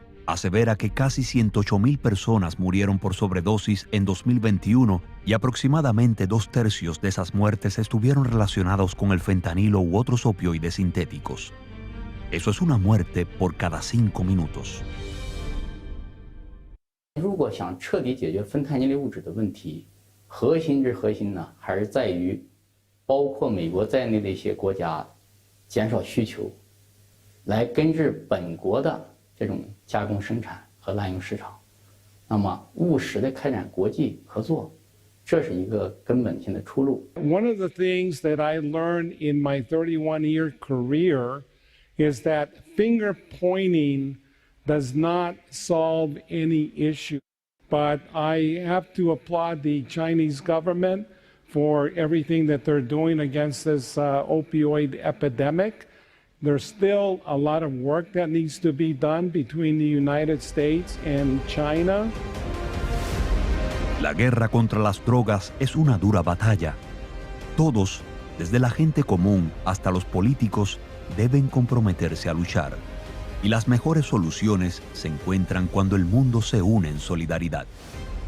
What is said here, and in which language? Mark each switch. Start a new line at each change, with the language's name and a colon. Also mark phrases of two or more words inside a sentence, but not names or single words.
Spanish: Asevera que casi 108,000 personas murieron por sobredosis en 2021 y aproximadamente 2/3 de esas muertes estuvieron relacionados con el fentanilo u otros opioides sintéticos. Eso es una muerte por cada 5 minutos.
Chinese: 如果想彻底解决芬太尼类物质的问题，核心之核心呢，还是在于包括美国在内的一些国家减少需求，来根治本国的这种加工生产和滥用市场。那么务实的开展国际合作，这是一个根本性的出路。
English: One of the things that I learned in my 31-year career is that finger pointing does not solve any issue. But I have to applaud the Chinese government for everything that they're doing against this opioid epidemic. There's still a lot of work that needs to be done between the United States and China.
Spanish: La guerra contra las drogas es una dura batalla. Todos, desde la gente común hasta los políticos, deben comprometerse a luchar. Y las mejores soluciones se encuentran cuando el mundo se une en solidaridad.